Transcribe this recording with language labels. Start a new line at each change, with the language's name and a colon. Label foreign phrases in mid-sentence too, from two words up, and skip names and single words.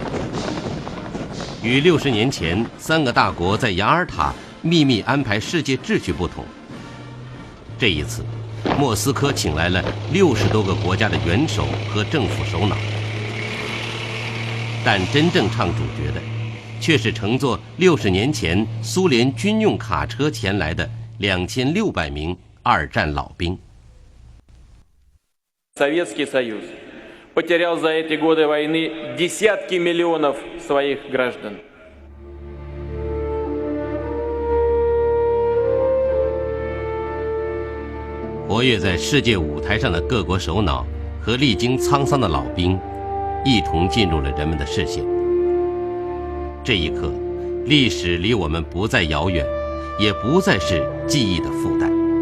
Chinese: 与60年前3个大国在雅尔塔秘密安排世界秩序不同，这一次，莫斯科请来了60多个国家的元首和政府首脑，但真正唱主角的，却是乘坐60年前苏联军用卡车前来的2600名2战老兵。
Russian: Советский Союз потерял за эти годы войны десятки миллионов своих граждан.
Chinese: 活跃在世界舞台上的各国首脑和历经沧桑的老兵，一同进入了人们的视线。这一刻，历史离我们不再遥远，也不再是记忆的负担。